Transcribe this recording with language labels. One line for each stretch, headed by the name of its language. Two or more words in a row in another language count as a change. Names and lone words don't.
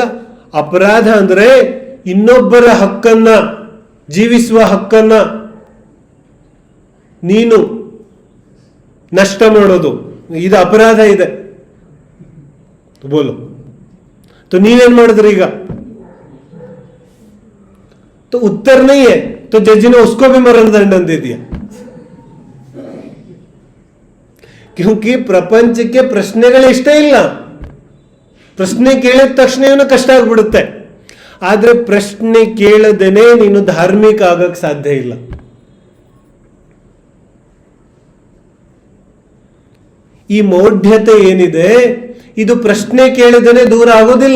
Kannada: ಅಪರಾಧ ಅಂದ್ರೆ ಇನ್ನೊಬ್ಬರ ಹಕ್ಕನ್ನ, ಜೀವಿಸುವ ಹಕ್ಕನ್ನ ನೀನು ನಷ್ಟ ಮಾಡೋದು, ಇದು ಅಪರಾಧ ಇದೆ. ಬೋಲು ನೀವೇನ್ ಮಾಡಿದ್ರಿ ಈಗ?
Hindi: उत्तर नहीं है तो जज ने उसको भी मरणदंड दे दिया.
Kannada: क्योंकि ಪ್ರಪಂಚಕ್ಕೆ ಪ್ರಶ್ನೆಗಳು ಇಷ್ಟ ಇಲ್ಲ. ಪ್ರಶ್ನೆ ಕೇಳಿದ ತಕ್ಷಣ ಇವನು ಕಷ್ಟ ಆಗ್ಬಿಡುತ್ತೆ. ಆದ್ರೆ ಪ್ರಶ್ನೆ ಕೇಳದೇನೆ ನೀನು ಧಾರ್ಮಿಕ ಆಗಕ್ ಸಾಧ್ಯ ಇಲ್ಲ. ಈ ಮೌಢ್ಯತೆ ಏನಿದೆ, ಇದು ಪ್ರಶ್ನೆ ಕೇಳಿದೇನೆ ದೂರ ಆಗೋದಿಲ್ಲ.